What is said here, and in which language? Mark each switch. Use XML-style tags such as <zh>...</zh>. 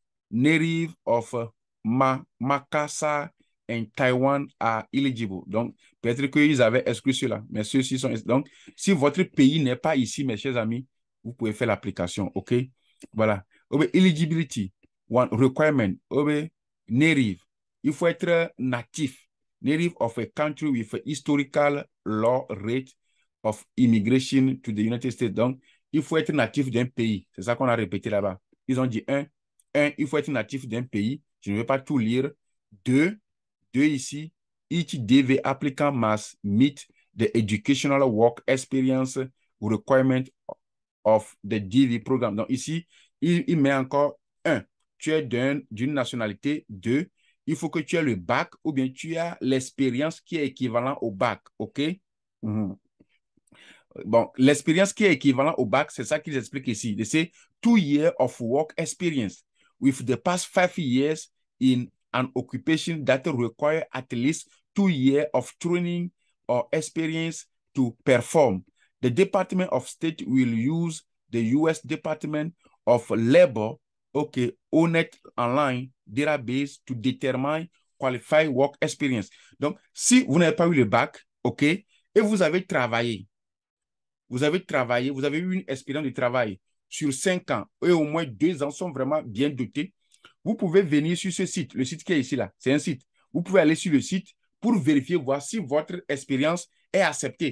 <en>Native of Makassar and Taiwan are eligible.</en> <fr>Donc, peut-être qu'ils avaient exclu cela, mais ceux-ci sont... Donc, si votre pays n'est pas ici, mes chers amis, vous pouvez faire l'application, OK? Voilà.</fr> <en>Eligibility, one requirement, native.</en> <fr>Il faut être natif,</fr> <en>native of a country with a historical law rate of immigration to the United States.</en> <fr>Donc, il faut être natif d'un pays. C'est ça qu'on a répété là-bas. Ils ont dit il faut être natif d'un pays. Je ne vais pas tout lire. Deux ici,</fr> <en>each DV applicant must meet the educational work experience requirement of the DV programme.</en> <fr>Donc ici, il met encore tu es d'une nationalité. Deux, il faut que tu aies le bac ou bien tu as l'expérience qui est équivalent au bac. OK? Bon, l'expérience qui est équivalent au bac, c'est ça qu'ils expliquent ici.</fr> <en>They say 2 years of work experience with the past 5 years in an occupation that require at least 2 years of training or experience to perform. The Department of State will use the U.S. Department of Labor, OK,</en> <fr>honnête</fr> <en>online database to determine qualified work experience.</en> <fr>Donc, si vous n'avez pas eu le bac, OK, et vous avez travaillé, vous avez eu une expérience de travail sur 5 ans et au moins 2 ans sont vraiment bien dotés, vous pouvez venir sur ce site, le site qui est ici là, c'est un site. Vous pouvez aller sur le site pour vérifier, voir si votre expérience est acceptée.</fr>